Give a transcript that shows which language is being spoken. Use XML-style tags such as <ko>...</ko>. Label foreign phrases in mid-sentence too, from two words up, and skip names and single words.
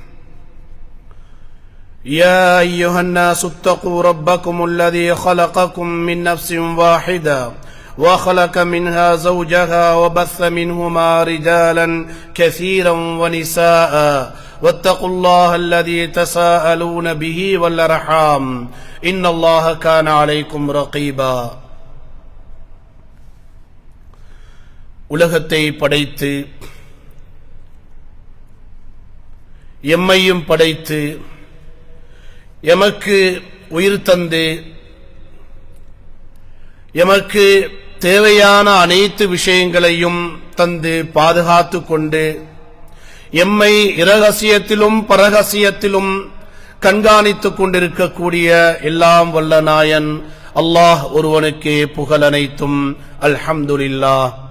<ar>يا أيها الناس اتقوا ربكم الذي خلقكم من نفس واحدة وخلق منها زوجها وبث منهما رجالا كثيرا ونساء واتقوا الله الذي تساءلون به والأرحام إن الله كان عليكم رقيبا</ar> <ta>உலகத்தை படைத்து எம்மையும் படைத்து எமக்கு உயிர் தந்து எமக்கு தேவையான அனைத்து விஷயங்களையும் தந்து பாதுகாத்து கொண்டு எம்மை இரகசியத்திலும் பரகசியத்திலும் கண்காணித்துக் கொண்டிருக்கக்கூடிய எல்லாம் வல்ல நாயன் அல்லாஹ் ஒருவனுக்கே புகழ் அனைத்தும் அல்ஹம்துலில்லாஹ்.</ta>